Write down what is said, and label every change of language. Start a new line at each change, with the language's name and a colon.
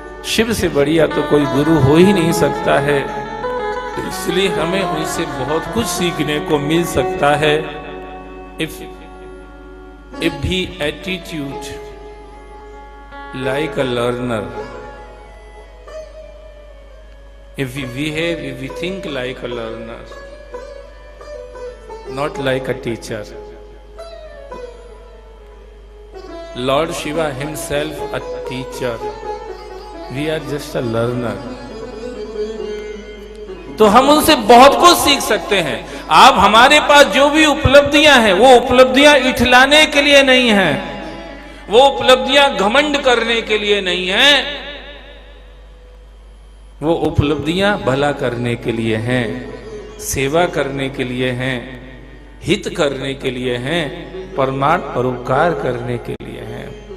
Hindi: शिव से बढ़िया तो कोई गुरु हो ही नहीं सकता है, तो इसलिए हमें उनसे बहुत कुछ सीखने को मिल सकता है।
English: If भी attitude like a learner, if we behave, if we think like a learner, not like a teacher. Lord Shiva himself a teacher, we are just a learner.
Hindi: तो हम उनसे बहुत कुछ सीख सकते हैं। आप हमारे पास जो भी उपलब्धियां हैं वो उपलब्धियां इठलाने के लिए नहीं हैं, वो उपलब्धियां घमंड करने के लिए नहीं हैं, वो उपलब्धियां भला करने के लिए हैं, सेवा करने के लिए हैं, हित करने के लिए हैं, परमार्थ परोपकार करने के लिए हैं।